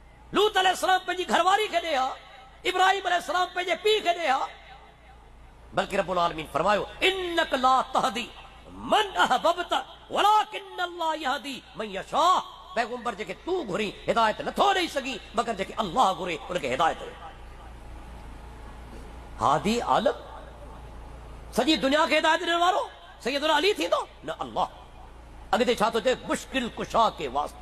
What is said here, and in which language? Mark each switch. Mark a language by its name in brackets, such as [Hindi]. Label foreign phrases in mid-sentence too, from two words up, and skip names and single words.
[Sindhi] लूत अलैहिस्सलाम पंहिंजी घरवारी खे ॾे हा, इब्राहिम अलैहिस्सलाम पंहिंजे पीउ खे ॾे हा। बल्कि [Arabic] رب العالمين [Sindhi] फरमायो [Arabic] إنك لا تهدي من أحببت ولكن الله يهدي من يشاء. [Sindhi] पैगंबर जेके तू घुरी हिदायत नथो ॾेई सघी मगर जेके अल्लाह घुरे उनखे हिदायत ॾे। हादी आलम सॼी दुनिया खे हिदायत ॾियण वारो सैयदुना अली थींदो न अल्लाह। अॻिते छा थो चए मुश्किल कुशा के वास्ते।